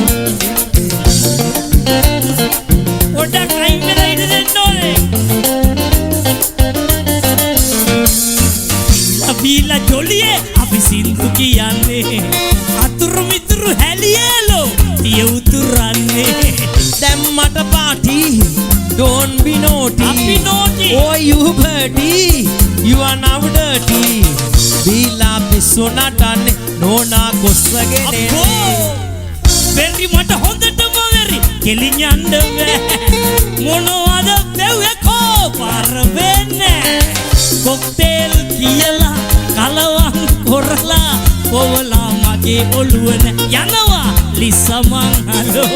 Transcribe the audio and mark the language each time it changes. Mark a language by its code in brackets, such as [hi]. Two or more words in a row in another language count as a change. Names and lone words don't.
[si] පොඩ්ඩක් අයින් වෙලා ඉඳ දෙන්න ඕනේ බීලා ජොලියේ අපි සින්දු කියන්නේ අතුරු මිතුරු හැලියලෝ යුතුරන්නේ දැන් මට පාටි [en] don't be naughty [si] අපි naughty [en] oh you birdie you are now dirty [si] බීලා පිස්සු නටන්නේ නෝනා කොස්සගෙන අපෝ වෙරි මට හොඳටම වෙරි කෙලින් යන්න බෑ මොනවද පෙව්වේ කෝ පාර වෙන්නේ කොක්ටේල් කියලා කලවම් කරලා පොවලා මගේ ඔළුවන යනවා ලිසමන් හලෝ